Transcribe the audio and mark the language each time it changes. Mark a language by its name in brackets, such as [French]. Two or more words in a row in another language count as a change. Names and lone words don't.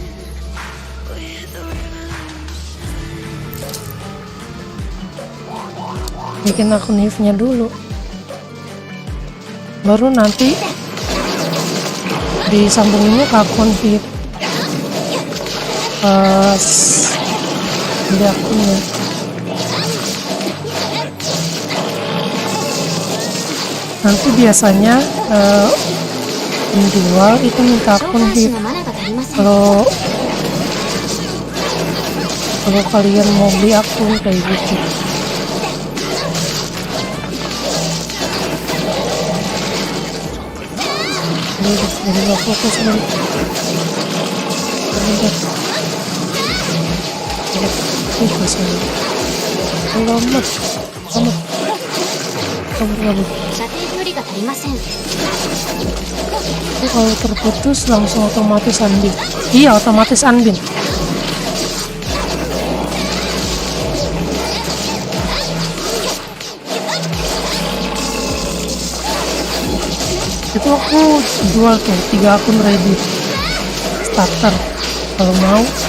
[Indonesian] Baru nanti disambunginnya ke akun Hive. Beli akunnya. Nanti biasanya menjual itu minta [Japanese] 召 [Indonesian] akun [Japanese] 喚士 [Indonesian] Hive. [Japanese] のマナが足りません。 [Indonesian] Kalau kalian mau beli akun kayak gitu. Jadi nggak fokus nih. Selamat. [Japanese] 射程距離が足りません。 [Indonesian] Itu kalau terputus langsung otomatis unbin. Iya, otomatis unbin. Itu aku jual tuh 3 akun [English] ready starter [Indonesian] kalau mau.